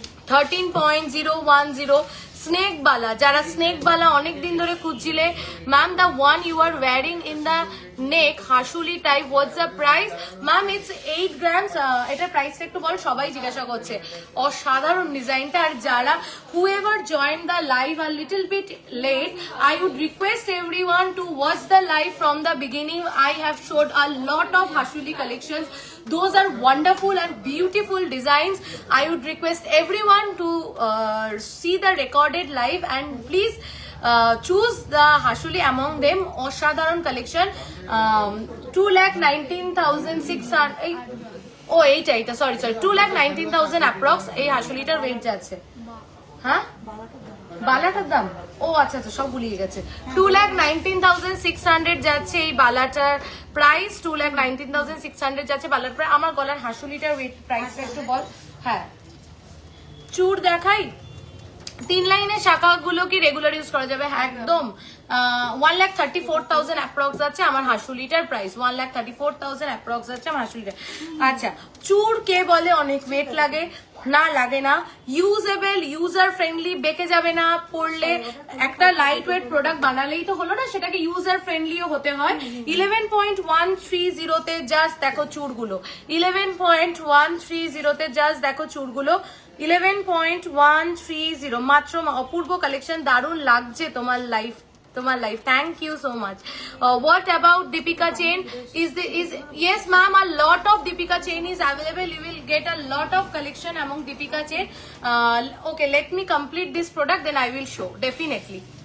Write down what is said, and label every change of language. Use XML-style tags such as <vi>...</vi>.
<bn>13.010 snake বালা, যারা snake বালা অনেকদিন ধরে খুঁজছিলে।</bn> <en>Ma'am the one you are wearing in the neck হাসুলি type, what's the price? Ma'am it's 8 grams.</en> <bn>এটার প্রাইসটা একটু বল, সবাই জিজ্ঞাসা করছে। অসাধারণ ডিজাইনটা। আর যারা</bn> <en>whoever joined the live a little bit late, I would request everyone to watch the live from the beginning. I have showed a lot of Hashuli collections. Those are wonderful and beautiful designs. I would request everyone to see the recorded live and please choose the Hashuli among them.</en> <bn>অসাধারণ collection. 2,19,600 ও এইটা sorry 2,19,000 approx এই হাসুলিটার wait যাচ্ছে। হ্যাঁ বালাটার দাম, ও আচ্ছা সব ভুলিয়ে গেছে। 2,19,600 যাচ্ছে এই বালাটার প্রাইস, 2,19,600 যাচ্ছে বালার প্রাইস। আমার গলার হাসুলিটার ওয়েট প্রাইসটা একটু বল। হ্যাঁ চুর দেখাই, 3 লাইনের শাখাগুলো কি রেগুলার ইউজ করা যাবে? হ্যাঁ একদম। 1,34,000 অ্যাপ্রক্স যাচ্ছে আমার হাসুলিটার প্রাইস, 1,34,000 অ্যাপ্রক্স যাচ্ছে আমার হাসুলিটার। আচ্ছা চুর কে বলে অনেক ওয়েট লাগে, না লাগে না, ইউজেবল, ইউজার ফ্রেন্ডলি, বেঁকে যাবে না পড়লে। একটা লাইট ওয়েট প্রোডাক্ট বানালেই তো হলো না, সেটাকে ইউজার ফ্রেন্ডলিও হতে হয়। 11.130 তে জাস্ট দেখো চুড়গুলো, 11.130 তে জাস্ট দেখো চুড়গুলো, 11.130 মাত্র। অপূর্ব কালেকশন, দারুণ লাগছে তোমার লাইফ, তোমার life.</bn> <en>Thank you so much. What about Deepika chain? Yes ma'am, a lot of Deepika chain is available. You will get a lot of collection among Deepika chain. Okay, let me complete this product, then I will show definitely.</en>